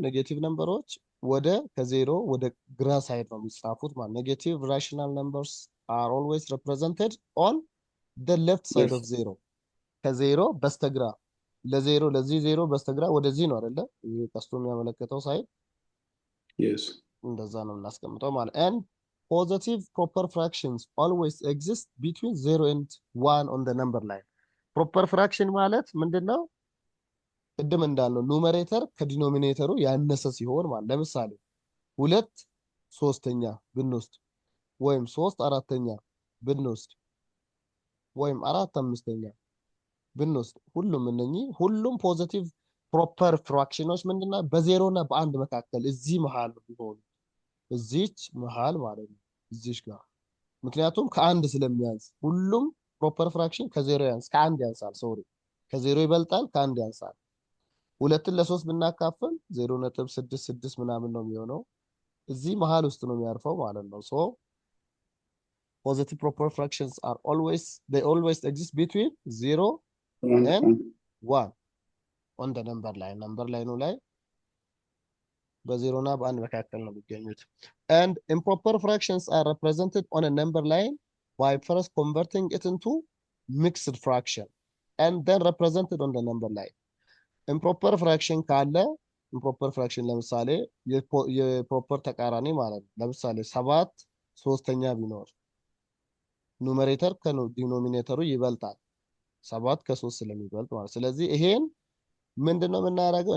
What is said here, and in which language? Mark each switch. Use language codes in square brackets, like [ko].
[am] ኔጌቲቭ ነምበሮች ወደ ከዜሮ ወደ ግራ ሳይድ ነው የሚጻፉት ማለት። [en] ኔጌቲቭ ራሽናል ነምበርስ አር ኦልዌይስ ሪፕሬዘንትድ ኦን ዘ ሌፍት ሳይድ ኦፍ ዜሮ። [am] ከዜሮ በስተግራ ለዜሮ ለዚህ ዜሮ በስተግራ ወደዚህ ነው አይደለ? ይሄ ቀስቱ የሚያመለክተው ሳይድ [en] Yes. [am] እንደዛ ነው የምናስቀምጠው ማለት። [en] and positive proper fractions always exist between 0 and 1 on the number line. [am] proper fraction ማለት ምንድነው? ቅድም እንዳልነው ኑሜሬተር ከዲኖሚኔተሩ ያነሰ ሲሆን ማለት። ለምሳሌ 2/3 ብንወስድ ወይም 3/4 ብንወስድ ወይም 4/5 ብንወስድ ሁሉም ፖዚቲቭ ፕሮፐር ፍራክሽኖች ምንድነው? በዜሮ እና በአንድ መካከል እዚህ መሃል ቢሆኑ እዚች መሃል ማለት ነው። እዚች ጋር ምክንያቱም ከአንድ ስለሚያንስ ሁሉም ፕሮፐር ፍራክሽን ከዜሮ ከአንድ ያንሳል። ሶሪ ከዜሮ ይበልጣል፣ ከአንድ ያንሳል። 2ን ለ3 ብናካፍል 0.66 ምናምን ነው የሚሆነው። እዚህ መሃል ውስጥ ነው የሚያርፈው ማለት ነው። ሶ [en] positive proper fractions are always exist between 0 and 1 on the number line. [am] number line ላይ በዜሮ እና በአንድ መካከል ነው የሚገኙት። [en] and improper fractions are represented on a number line by first converting it into mixed fraction and then represented on the number line. [am] improper fraction ካለ improper fraction ለምሳሌ የፕሮፐር ተቃራኒ ማለት ነው። ለምሳሌ 7/3 ቢኖር ኑሜሬተር ከዲኖሚኔተሩ ይበልጣል 7 ከ3 ስለሚበልጥ ማለት። ስለዚህ ይሄን ምንድነው የምናደርገው?